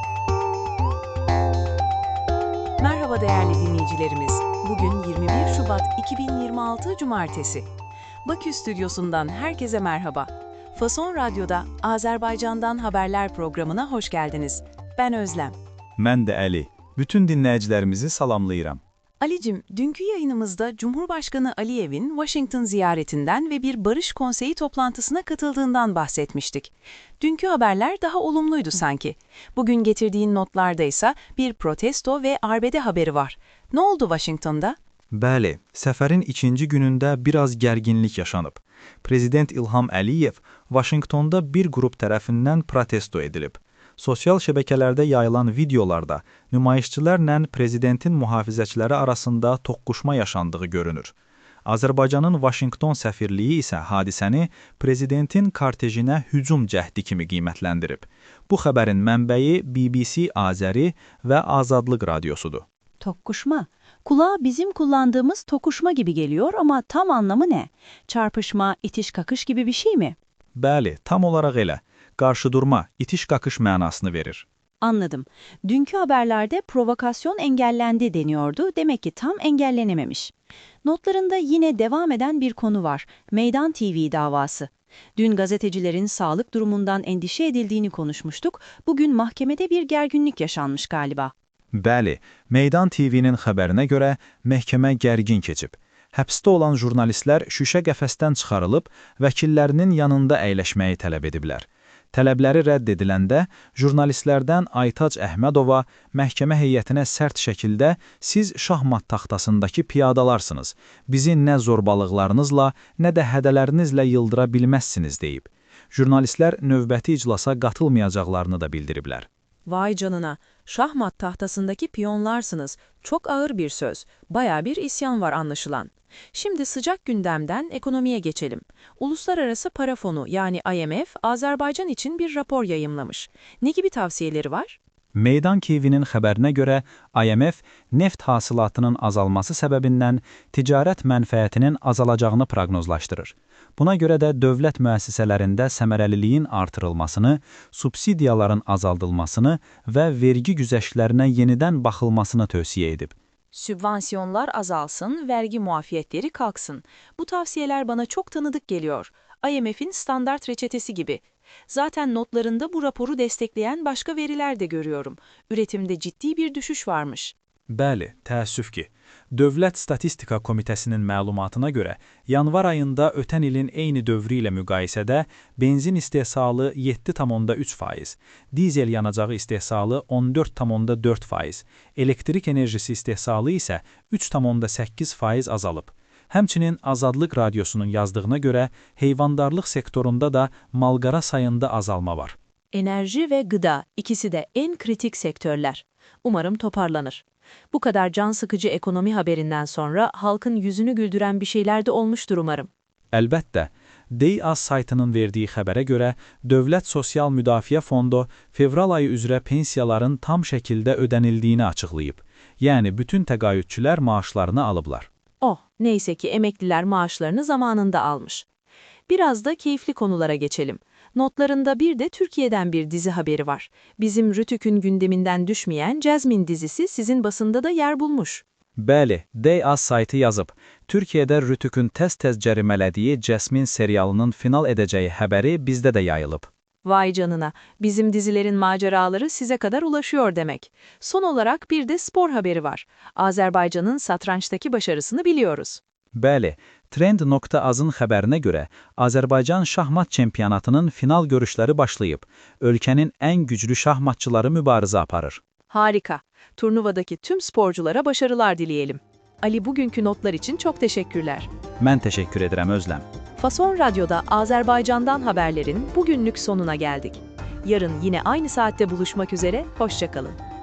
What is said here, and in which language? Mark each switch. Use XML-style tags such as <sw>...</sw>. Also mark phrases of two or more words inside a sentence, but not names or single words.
<tr>Merhaba değerli dinleyicilerimiz. Bugün 21 Şubat 2026 Cumartesi. Bakü stüdyosundan herkese merhaba. Fason Radyo'da Azerbaycan'dan Haberler programına hoş geldiniz. Ben Özlem.</tr> <az>Mən də Əli. Bütün dinləyicilərimizi salamlayıram.</az> <tr>Alicim, dünkü yayınımızda Cumhurbaşkanı Aliyev'in Washington ziyaretinden ve bir barış konseyi toplantısına katıldığından bahsetmiştik. Dünkü haberler daha olumluydu sanki. Bugün getirdiğin notlarda ise bir protesto ve arbede haberi var. Ne oldu Washington'da?</tr> <az>Bəli, səfərin ikinci günündə biraz gərginlik yaşanıb. Prezident İlham Əliyev Washingtonda bir qrup tərəfindən protesto edilib. Sosial şəbəkələrdə yayılan videolarda nümayişçilərlə prezidentin mühafizəçiləri arasında toqquşma yaşandığı görünür. Azərbaycanın Washington səfirliyi isə hadisəni prezidentin kortejinə hücum cəhdi kimi qiymətləndirib. Bu xəbərin mənbəyi BBC Azəri və Azadlıq Radyosudur.</az> <tr>Tokkuşma. Kulağa bizim kullandığımız tokuşma gibi geliyor ama tam anlamı ne? Çarpışma, itiş kakış gibi bir şey mi?</tr> <az>Bəli, tam olaraq elə. Qarşıdurma, itiş-kakış mənasını verir.</az> <tr>Anladım. Dünkü haberlerde provokasyon engellendi deniyordu. Demek ki tam engellenememiş. Notlarında yine devam eden bir konu var. Meydan TV davası. Dün gazetecilerin sağlık durumundan endişe edildiğini konuşmuştuk. Bugün mahkemede bir gerginlik yaşanmış galiba.</tr> <az>Bəli, Meydan TV-nin xəbərinə görə məhkəmə gərgin keçib. Həbsdə olan jurnalistlər şüşə qəfəsdən çıxarılıb, vəkillərinin yanında əyləşməyi tələb ediblər. Tələbləri rədd ediləndə, jurnalistlərdən Aytac Əhmədova məhkəmə heyətinə sərt şəkildə siz şahmat taxtasındakı piyadalarsınız, bizi nə zorbalıqlarınızla, nə də hədələrinizlə yıldıra bilməzsiniz deyib. Jurnalistlər növbəti iclasa qatılmayacaqlarını da bildiriblər.</az> <tr>Vay canına, şahmat tahtasındaki piyonlarsınız. Çok ağır bir söz. Baya bir isyan var anlaşılan. Şimdi sıcak gündemden ekonomiye geçelim. Uluslararası Para Fonu yani IMF, Azerbaycan için bir rapor yayımlamış. Ne gibi tavsiyeleri var?</tr> <az>Meydan TV-nin xəbərinə görə IMF neft hasılatının azalması səbəbindən ticarət mənfəətinin azalacağını proqnozlaşdırır. Buna görə də dövlət müəssisələrində səmərəliliyin artırılmasını, subsidiyaların azaldılmasını və vergi güzəştlərinə yenidən baxılmasını tövsiyə edib.</az> <tr>Sübvansiyonlar azalsın, vergi muafiyetleri kalksın. Bu tavsiyeler bana çok tanıdık geliyor. IMF'in standart reçetesi gibi. Zaten notlarında bu raporu destekleyen başka veriler de görüyorum. Üretimde ciddi bir düşüş varmış.</tr> <az>Bəli, təəssüf ki, Dövlət Statistika Komitəsinin məlumatına görə, yanvar ayında ötən ilin eyni dövrü ilə müqayisədə benzin istehsalı 7,3%, dizel yanacağı istehsalı 14,4%, elektrik enerjisi istehsalı isə 3,8% azalıb. Həmçinin Azadlıq Radyosunun yazdığına görə heyvandarlıq sektorunda da malqara sayında azalma var.</az> <tr>Enerji ve gıda ikisi de en kritik sektörler. Umarım toparlanır. Bu kadar can sıkıcı ekonomi haberinden sonra halkın yüzünü güldüren bir şeyler de olmuştur umarım.</tr> <az>Əlbəttə, DEYAZ saytının verdiyi xəbərə görə Dövlət Sosial Müdafiə Fondu fevral ayı üzrə pensiyaların tam şəkildə ödənildiyini açıqlayıb. Yəni, bütün təqaüdçülər maaşlarını alıblar. Oh,</az> <tr>neyse ki emekliler maaşlarını zamanında almış. Biraz da keyifli konulara geçelim. Notlarında bir de Türkiye'den bir dizi haberi var. Bizim Rütük'ün gündeminden düşmeyen Jasmine dizisi sizin basında da yer bulmuş.</tr> <az>Bəli, DEYAZ saytı yazıb. Türkiyədə Rütük'ün tez-tez cərimələdiyi Jasmine serialının final edəcəyi həbəri bizdə də yayılıb.</az> <tr>Vay canına, bizim dizilerin maceraları size kadar ulaşıyor demek. Son olarak bir de spor haberi var. Azerbaycan'ın satrançtaki başarısını biliyoruz.</tr> <az>Bəli, Trend.az-ın xəbərinə görə Azərbaycan şahmat çempionatının final görüşləri başlayıb. Ölkənin ən güclü şahmatçıları mübarizə aparır.</az> <tr>Harika. Turnuvadaki tüm sporculara başarılar dileyelim. Ali, bugünkü notlar için çok teşekkürler.</tr> <az>Mən təşəkkür edirəm Özlem.</az> <tr>Fason Radyo'da Azerbaycan'dan haberlerin bugünlük sonuna geldik. Yarın yine aynı saatte buluşmak üzere, hoşça kalın.</tr>